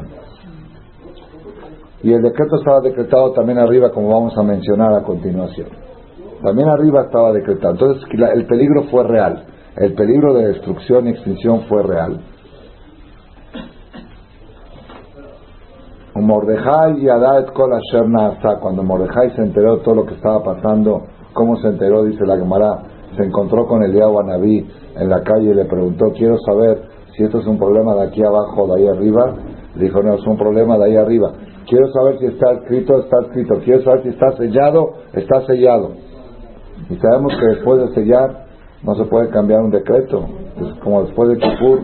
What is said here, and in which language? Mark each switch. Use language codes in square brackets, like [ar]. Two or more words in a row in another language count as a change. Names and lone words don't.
[es] Y el decreto estaba decretado también arriba, como vamos a mencionar a continuación. También arriba estaba decretado. Entonces el peligro fue real. El peligro de destrucción y extinción fue real. [he] מרדכי ידע את כל אשר נעשה. [es] Cuando Mordejai se enteró de todo lo que estaba pasando, ¿cómo se enteró? Dice la Gemara: se encontró con Eliyahu Anabí en la calle y le preguntó: quiero saber si esto es un problema de aquí abajo o de ahí arriba. Le dijo: no, es un problema de ahí arriba. Quiero saber si está escrito, está escrito. Quiero saber si está sellado, está sellado. Y sabemos que después de sellar no se puede cambiar un decreto, es como después de Kippur.